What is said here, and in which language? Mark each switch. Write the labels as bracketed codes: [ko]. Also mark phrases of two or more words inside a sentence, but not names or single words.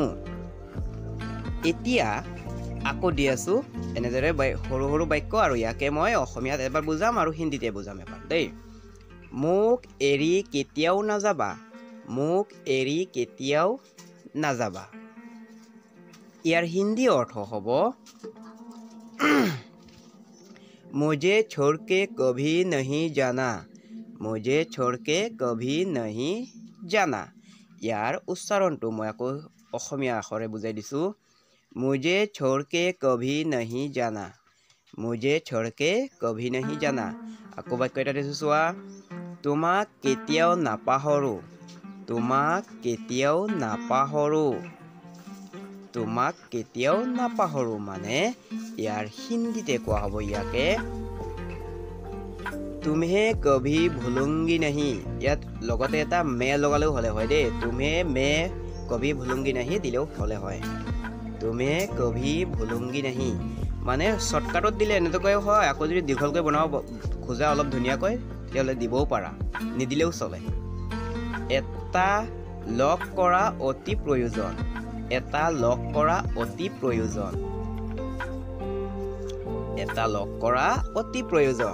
[as] এতিয়া আকৌ দি আছোঁ এনেদৰে সৰু সৰু বাক্য, আৰু ইয়াকে মই অসমীয়াত এবাৰ বুজাম আৰু হিন্দীতে বুজাম এবাৰ দেই। মোক এৰি কেতিয়াও নাযাবা। মোক এৰি কেতিয়াও নাযাবা। ইয়াৰ হিন্দী অৰ্থ হ'ব [hi] मुझे छोड़ के कभी नहीं जाना। मुझे छोड़ के कभी नहीं जाना। [as] ইয়াৰ উচ্চাৰণটো মই আকৌ অসমীয়া আখৰে বুজাই দিছোঁ। [hi] मुझे छोड़ के कभी नहीं जाना। मुझे छोड़ के कभी नहीं जाना। [as] আকৌ বাক্য এটা দিছোঁ চোৱা, তোমাক কেতিয়াও নাপাহৰোঁ। তোমাক কেতিয়াও নাপাহৰোঁ। তোমাক কেতিয়াও নাপাহৰোঁ মানে ইয়াৰ হিন্দীতে কোৱা হ'ব ইয়াকে [hi] तुम्हें कभी भूलूंगी नहीं। [as] ইয়াত লগতে এটা মে লগালেও হ'লে হয় দেই। [hi] तुम्हें मैं कभी भूलूंगी नहीं [as] দিলেও হ'লে হয়। [hi] तुम्हें कभी भूलूंगी नहीं [as] মানে শ্বৰ্টকাটত দিলে এনেকৈ হয়। আকৌ যদি দীঘলকৈ বনাব খোজা অলপ ধুনীয়াকৈ, তেতিয়াহ'লে দিবও পাৰা, নিদিলেও চলে। এটা লগ কৰা অতি প্ৰয়োজন। এটা লগ কৰা অতি প্ৰয়োজন। এটা লগ কৰা অতি প্ৰয়োজন।